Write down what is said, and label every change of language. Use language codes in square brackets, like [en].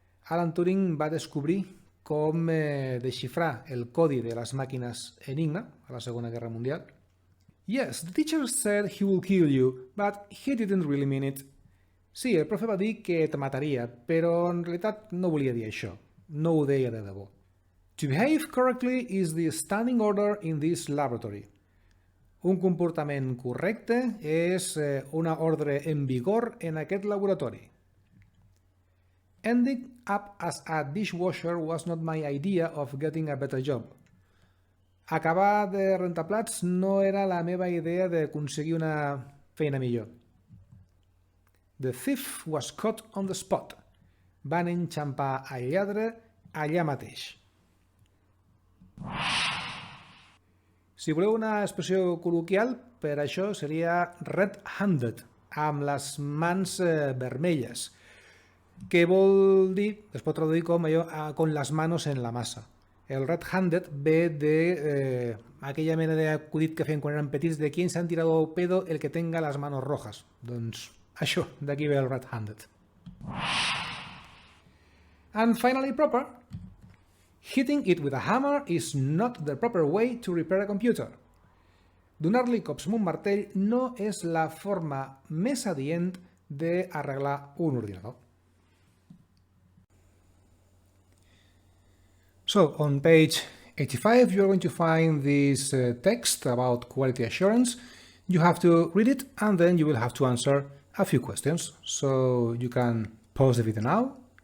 [ca] Alan Turing va descobrir com desxifrar el codi de les màquines Enigma a la Segona Guerra Mundial. [en] Yes, the teacher said he will kill you, but he didn't really mean it. [ca] Sí, el profe va dir que te mataria, però en realitat no volia dir això. No ho deia de debò. [en] To behave correctly is the standing order in this laboratory. [ca] Un comportament correcte és una ordre en vigor en aquest laboratori. [en] Ending up as a dishwasher was not my idea of getting a better job. [ca] Acabar de rentar plats no era la meva idea d'aconseguir una feina millor. [en] The thief was caught on the spot. [ca] Van enxampar el lladre allà mateix. Si voleu una expressió col·loquial, per això seria red-handed, amb les mans vermelles, que vol dir, es pot traduir com allò, [es] con las manos en la masa. [ca] El red-handed ve de aquella mena d'acudit que feien quan eren petits, de qui [es] s'han tirado pedo el que tenga las manos rojas. [ca] Doncs això, d'aquí ve el red-handed. [en] And finally, proper. Hitting it with a hammer is not the proper way to repair a computer. Donar-li cops amb un martell no és la forma més adient d'arreglar un ordinador. So, on page 85, you're going to find this text about quality assurance. You have to read it, and then you will have to answer a few questions. So, you can pause the video now.